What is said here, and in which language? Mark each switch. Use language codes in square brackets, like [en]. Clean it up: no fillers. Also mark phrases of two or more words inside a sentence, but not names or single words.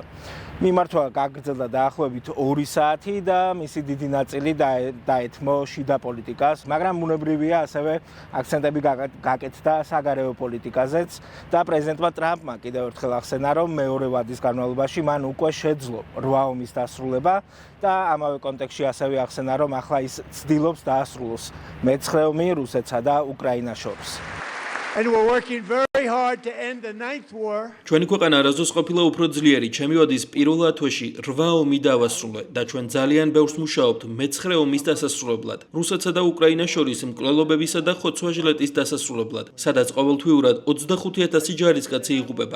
[ka] მიმართვა გაგრძელდა დაახლოებით 2 საათი და მისი დიდი ნაწილი დაეთმო შიდა პოლიტიკას, მაგრამ უნებრივია ასევე აქცენტები გაკეთდა საგარეო პოლიტიკაზეც და პრეზიდენტმა ტრამპმა კიდევ ერთხელ ახსენა, რომ მეორე ვადის განმავლობაში მან უკვე შეძლო 8 ომის დასრულება და ამავე კონტექსტში ასევე ახსენა, რომ ახლა ის ცდილობს დაასრულოს მე-9 ომი რუსეთსა და უკრაინას შორის. [en] And we're working very hard to end the 9th war. [ka] Ჩვენი ქვეყანა არასდროს ყოფილა უფრო ძლიერი, ჩემი ვადის პირველ ათვეში 8 ომი დავასრულე და ჩვენ ძალიან ბევრს მუშაობთ მე-9 ომის დასასრულებლად. რუსეთსა და უკრაინას შორის მკვლელობებისა და ხოცვა-ჟილეტის დასასრულებლად, სადაც ყოველთვიურად 25,000 ჯარისკაცი იღუპება.